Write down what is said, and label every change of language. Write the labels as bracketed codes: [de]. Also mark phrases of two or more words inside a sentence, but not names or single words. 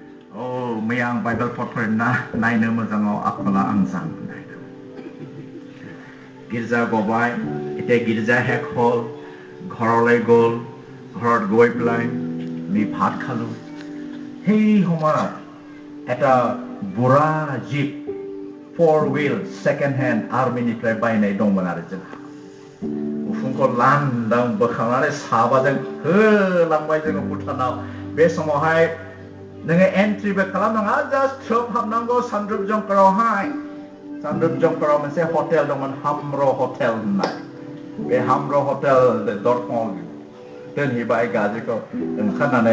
[brx] मैया आं बाइबेल पट फरायना नायनो मोजाङाव आखला आं जां गिर्जा गबाय [as] এতিয়া गिर्जा শেষ হ'ল ঘৰলৈ গ'ল ঘৰত গৈ পেলাই আমি ভাত খালো সেই সময়ত এটা বুঢ়া জীপ 4-wheel [en] second hand [brx] आर्मीनिफ्राय बायनाय दंमोन आरो जोंहा उफुंखौ लांदां बोखांनानै साबाजों होलांबाय जोङो भुटानाव बे समावहाय नोङो एन्ट्रिबो खालामनाङा जास्ट थ्रोब हाबनांगौ सानद्रुप जंकरावहाय सानद्रुप जंकराव मोनसे हटेल दंमोन हाम्र हटेल होननाय बे हाम्र हटेल दरखंआव दोनहैबाय गाज्रिखौ ओंखारनानै